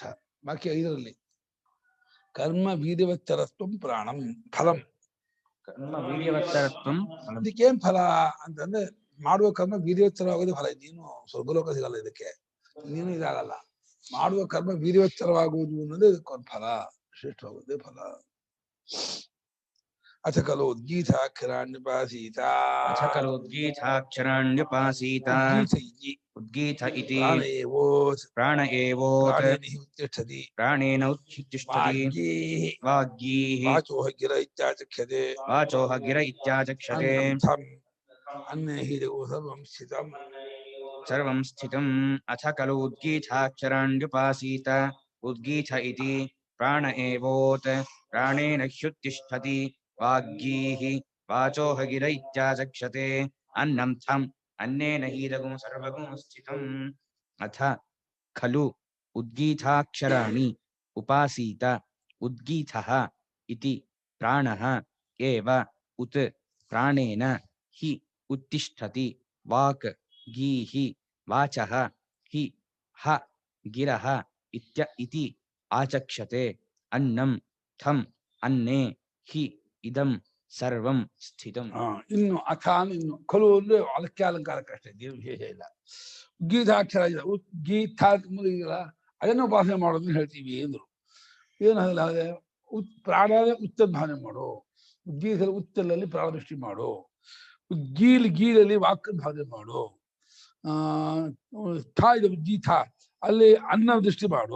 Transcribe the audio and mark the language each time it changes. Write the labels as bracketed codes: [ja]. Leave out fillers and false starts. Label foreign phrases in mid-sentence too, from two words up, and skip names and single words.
[kn] ಬಾಕಿ 5ರಲ್ಲಿ [sa] ಕರ್ಮ ವೀರ್ಯವತ್ತರತ್ವಂ ಪ್ರಾಣಂ ಫಲಂ. ಕರ್ಮ ವೀರ್ಯವತ್ತರತ್ವಂ ಫಲಂ. [kn] ಇದಕ್ಕೇನ್ ಫಲ ಅಂತಂದ್ರೆ ಮಾಡುವ ಕರ್ಮ ವೀರ್ಯವತ್ತರವಾಗೋದೇ ಫಲ. ನೀನು ಸ್ವರ್ಗಲೋಕ ಸಿಗಲ್ಲ ಇದಕ್ಕೆ, ನೀನು ಇದಾಗಲ್ಲ. ಮಾಡುವ ಕರ್ಮ ವೀರ್ಯವತ್ತರವಾಗುವುದು ಅನ್ನೋದೇ ಇದಕ್ಕೊಂದು ಫಲ, ಶ್ರೇಷ್ಠವಾಗುವುದೇ ಫಲ. [sa] ಅಥ ಖಲು ಉದ್ಗೀತಾಕ್ಷರಾಣ್ಯುಪಾಸೀತ. ಅಥ ಖಲು ಉದ್ಗೀತಾಕ್ಷರಾಣ್ಯುಪಾಸೀತ. ಉದ್ಗೀತ ಇತಿ ಪ್ರಾಣ ಏವೋತ್ ಉತ್ತಿಷ್ಠತಿ. ಪ್ರಾಣೇನ ಉತ್ತಿಷ್ಠತಿ. ವಾಗ್ಗೀಃ ವಾಚೋಹ ಗಿರ ಇತ್ಯಾಚಕ್ಷ್ಯತೆ. ವಾಚೋಹ ಗಿರ ಇತ್ಯಾಚಕ್ಷ್ಯತೆ. ಅನ್ನೇ ಹಿ ಜಗೋ ಸರ್ವಂ ಸ್ಥಿತಂ. ಸರ್ವಂ ಸ್ಥಿತಂ. ಅಥ ಖಲು ಉದ್ಗೀತಾಕ್ಷರಾಣ್ಯುಪಾಸೀತ. ಉದ್ಗೀತ ಇತಿ ಪ್ರಾಣ ಏವೋತ್ ಪ್ರಾಣೇನ ಹ್ಯುತ್ತಿಷ್ಠತಿ. ವಾಗ್ಗೀಃ ವಾಚೋಹ ಗಿರ ಇತ್ಯಾಚಕ್ಷ್ಯತೆ. ಅನ್ನಂ ಥಂ अन्नेन हीदगुं सर्वगुं स्थितम्. अथ खलु उद्गीताक्षराणि उपासीत. उद्गीतः इति प्राणः एव उत प्राणेन हि उत्तिष्ठति. वाक् गीः वाचः हि ह गिरः इति आचक्षते. अन्नं थम् अन्ने हि ಇದಂ ಸರ್ವಂ ಸ್ಥಿತಂ. [kn] ಇನ್ನು ಅಥ ಇನ್ನು ಖಲು ಅಂದ್ರೆ ಅದಕ್ಕೆ ಅಲಂಕಾರಕ್ಕಷ್ಟೇ, ಏನು ವಿಶೇಷ ಇಲ್ಲ. ಉದ್ಗೀತಾಕ್ಷರ ಇಲ್ಲ, ಉದ್ಗೀತ ಇಲ್ಲ, ಅದನ್ನು ಉಪಾಸನೆ ಮಾಡೋದನ್ನ ಹೇಳ್ತೀವಿ ಅಂದ್ರು. ಏನು ಅದೇ ಪ್ರಾಣ ಉತ್ತದ ಭಾವನೆ ಮಾಡು, ಉದ್ಗೀತ ಉತ್ತಲಲ್ಲಿ ಪ್ರಾಣ ದೃಷ್ಟಿ ಮಾಡು, ಗೀಲಲ್ಲಿ ವಾಕ್ ಭಾವನೆ ಮಾಡು, ಥಾ ಇದು ಉದ್ಗೀತ ಅಲ್ಲಿ ಅನ್ನ ದೃಷ್ಟಿ ಮಾಡು.